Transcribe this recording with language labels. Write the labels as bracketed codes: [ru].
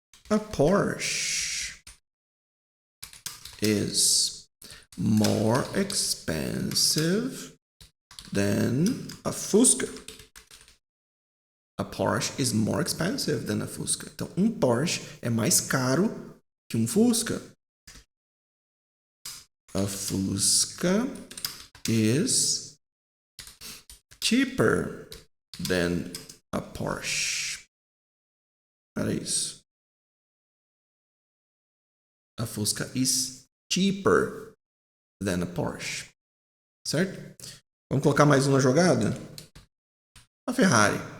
[en] A Porsche is more expensive than a Fusca. A Porsche is more expensive than a Fusca. [pt] Então, Porsche é mais caro que Fusca. [en] A Fusca is cheaper than a Porsche. [pt] Olha isso. [en] A Fusca is cheaper than a Porsche. [pt] Certo? Vamos colocar mais uma jogada? A Ferrari.